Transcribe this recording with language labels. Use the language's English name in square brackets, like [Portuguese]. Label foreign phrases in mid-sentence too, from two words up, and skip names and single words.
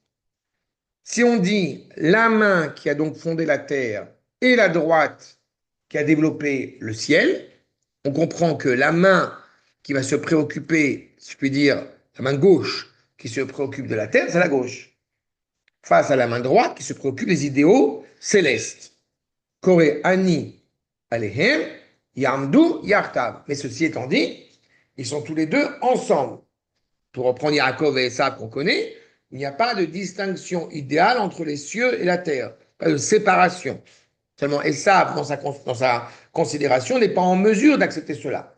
[French] Si on dit la main qui a donc fondé la terre et la droite qui a développé le ciel, on comprend que la main qui va se préoccuper, si je puis dire, la main gauche qui se préoccupe de la terre, c'est la gauche. Face à la main droite qui se préoccupe des idéaux célestes. [Hebrew] קורא אני אליהם יעמדו יחדו. [French] Mais ceci étant dit, ils sont tous les deux ensemble. Pour reprendre Yaakov et Esav qu'on connaît, il n'y a pas de distinction idéale entre les cieux et la terre, pas de séparation. Seulement Esav, dans sa considération, n'est pas en mesure d'accepter cela.